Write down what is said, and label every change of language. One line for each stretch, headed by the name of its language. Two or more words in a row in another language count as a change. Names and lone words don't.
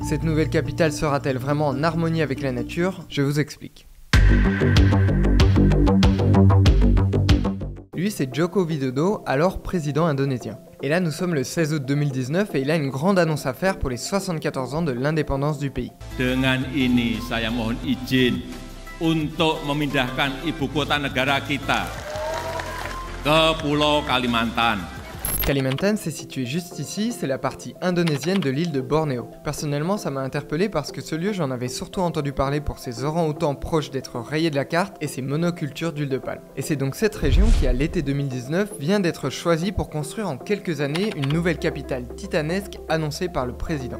French: Cette nouvelle capitale sera-t-elle vraiment en harmonie avec la nature? Je vous explique. Lui, c'est Joko Widodo, alors président indonésien. Et là, nous sommes le 16 août 2019 et il a une grande annonce à faire pour les 74 ans de l'indépendance du pays.
Indonesian: Dengan ini, saya mohon izin untuk memindahkan ibu kota negara kita ke Pulau Kalimantan.
French: Kalimantan, c'est situé juste ici, c'est la partie indonésienne de l'île de Bornéo. Personnellement, ça m'a interpellé parce que ce lieu, j'en avais surtout entendu parler pour ses orang-outans proches d'être rayés de la carte et ses monocultures d'huile de palme. Et c'est donc cette région qui, à l'été 2019, vient d'être choisie pour construire en quelques années une nouvelle capitale titanesque annoncée par le président.